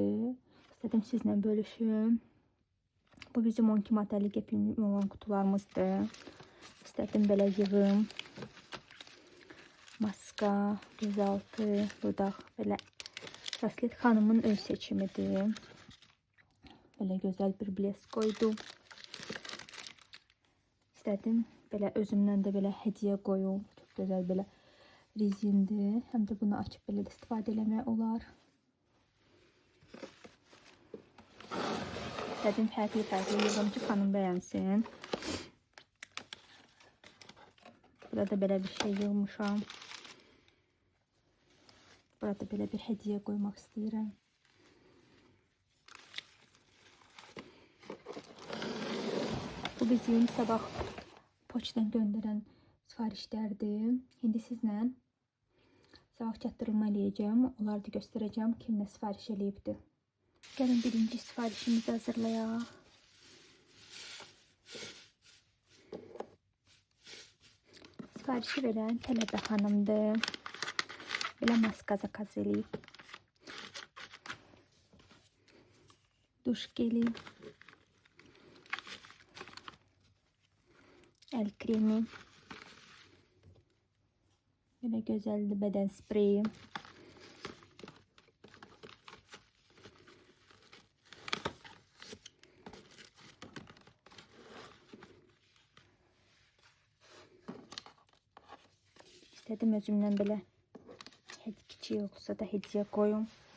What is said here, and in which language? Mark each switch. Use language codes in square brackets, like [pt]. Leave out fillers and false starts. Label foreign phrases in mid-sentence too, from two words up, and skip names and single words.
[az] İstədim sizlə bölüşüm. [tr] Bu bizim 12 modellik epim olan kutularımızdır. [az] İstədim belə yığım. Maska, gözaltı, dodaq, belə Braslet xanımın öz seçimidir. [tr] Böyle güzel bir blesk koydum. İstedim böyle özümden de böyle hediye koyum. Çok güzel böyle rezindi. Hem de bunu açıp böyle [az] istifadə eləmək olar. İstedim fərqli yığım ki xanım bəyənsin. [tr] Burada böyle bir şey yığmışam. Burada böyle bir hediye koymak istəyirəm. [az] Bu bizim sabah poçtadan göndərən sifarişlərdir. İndi sizlə sabah çatdırılma eləyəcəm. Onları da göstərəcəm kim nə sifariş eləyibdir. Gəlin birinci sifarişimizi hazırlayaq. Sifarişi verən Tələbə xanımdır. Belə maska zakaz eləyib. [tr] Duş geli. El kremi. Böyle güzel de beden spreyi. İstedim özümden böyle küçüğü yoksa da hediye koyum.